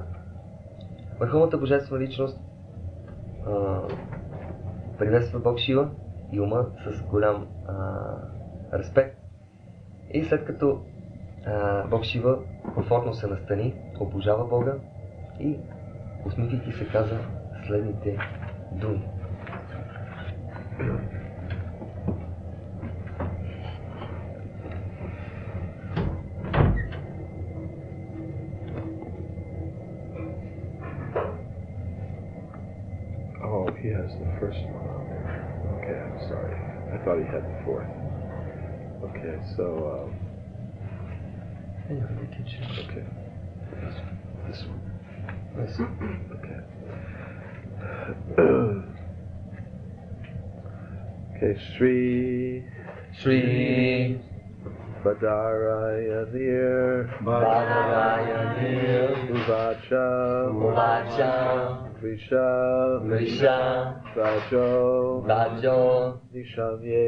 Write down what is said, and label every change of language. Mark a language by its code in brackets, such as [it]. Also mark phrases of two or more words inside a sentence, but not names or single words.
[bg] Върховната божествена личност приветства Бог Шива и Ума с голям респект. И след като Бог Шива комфортно се настани, обожава Бога и усмихвайки се каза следните думи. [en] Oh, he has the first one on there. Okay, I'm sorry. I thought he had the fourth. Okay, so, okay. This one. Yes. Okay. [sa] Okay, श्री बादरायणिर् उवाच Krisha Rajo Nisham